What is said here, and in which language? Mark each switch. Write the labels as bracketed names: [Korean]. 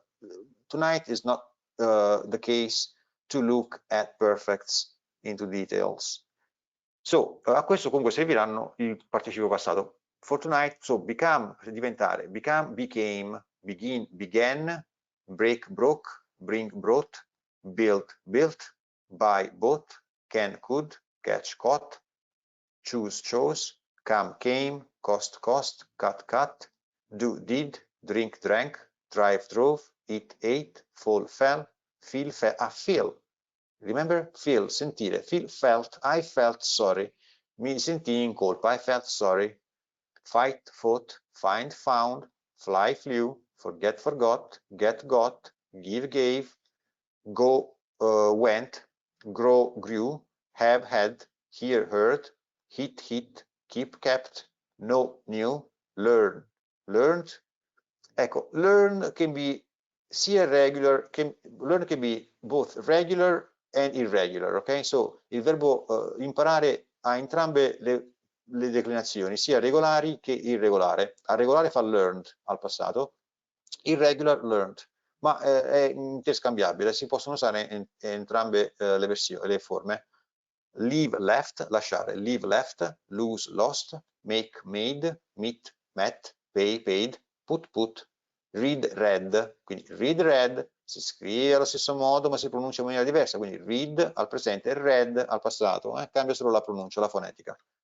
[English] But tonight is not the case to look at perfects into details. [Italian] So, a questo comunque serviranno il participio passato. [English] For tonight, so become, diventare, become, became, begin, began, break, broke, bring, brought, build, built, buy, bought, can, could, catch, caught, choose, chose, come, came, cost, cost, cut, cut, do, did, drink, drank, drive, drove, eat, ate, fall, fell, feel, feel. Remember? Feel, sentire. Feel, felt, I felt sorry. [Italian] Mi sentii in colpa, [English] I felt sorry. Fight, fought, find, found, fly, flew, forget, forgot, get, got, give, gave, go, went, grow, grew, have, had, hear, heard, hit, hit, keep, kept, know, knew, learn, learned. Ecco, learn can be sia regular, learn can be both regular and irregular, ok? [Italian] So il verbo imparare ha entrambe le declinazioni, sia regolari che irregolare. A regolare fa learned al passato, [English] irregular learned, [Italian] ma è interscambiabile, si possono usare in entrambe le forme. [English] Leave, left, lasciare, leave, left, lose, lost, make, made, meet, met, pay, paid, put, put, read, read. [Italian] Quindi read, read si scrive allo stesso modo ma si pronuncia in maniera diversa, quindi read al presente e read al passato, cambia solo la pronuncia, la fonetica.